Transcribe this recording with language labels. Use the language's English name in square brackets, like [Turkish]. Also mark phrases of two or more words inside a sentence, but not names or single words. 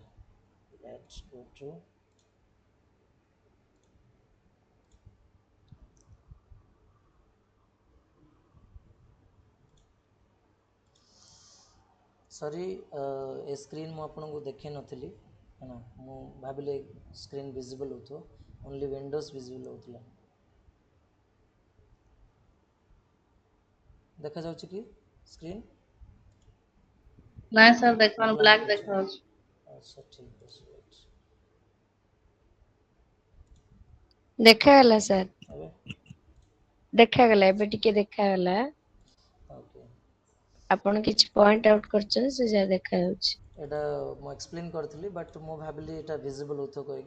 [English] Let's go to [Odia] ସରି ଏ ସ୍କ୍ରିନ୍ ମୁଁ ଆପଣଙ୍କୁ ଦେଖାଇ ନଥିଲି। ହେଲା, ମୁଁ ଭାବିଲି [English] screen visible [Odia] ହେଉଥିବ, [English] only windows visible [Odia] ହେଉଥିଲା। ଦେଖାଯାଉଛି କି ସ୍କ୍ରିନ୍? [Hindi] ना सर देखो ब्लैक [Odia] ବ୍ଲାଙ୍କ ଅଛି। [Hindi] देखो। [Odia] ଆଚ୍ଛା ଠିକ୍ ଅଛି। ଦେଖାଗଲା ସାର୍, ଏବେ ଦେଖାଗଲା, ଏବେ ଟିକେ ଦେଖାଗଲା। ଓକେ, ଆପଣ କିଛି [English] point out [Odia] କରିଛନ୍ତି, ସେ ଯାହା ଦେଖାଯାଉଛି। ଏଇଟା ମୁଁ ଏକ୍ସପ୍ଲେନ୍ କରିଥିଲି ବଟ୍ ମୁଁ ଭାବିଲି ଏଇଟା ଭିଜିବଲ୍ ହେଉଥିବ କହିକି।